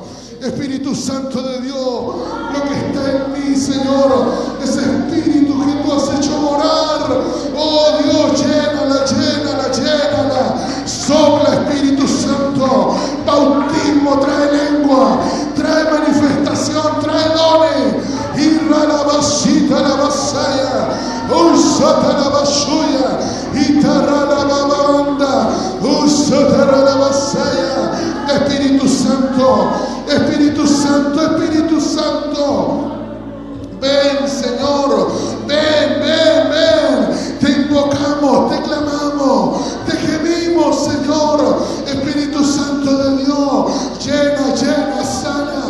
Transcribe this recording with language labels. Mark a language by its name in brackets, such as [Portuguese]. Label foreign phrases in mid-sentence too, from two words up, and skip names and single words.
[Spanish] Espíritu Santo de Dios, lo que está en mí, Señor, ese espíritu que tú has hecho morar, oh Dios, llénala, llénala, llénala. Sopla, Espíritu Santo. Bautismo trae lengua, trae manifestación, trae dones. Irra la basita la basaya, usata la basuya, itarra la babanda, usata la basaya. Espíritu Santo, Espíritu Santo, Espíritu Santo. Ven, Señor, ven, ven, ven. Te invocamos, te clamamos, te gemimos, Señor. Espíritu Santo de Dios, llena, llena, sana.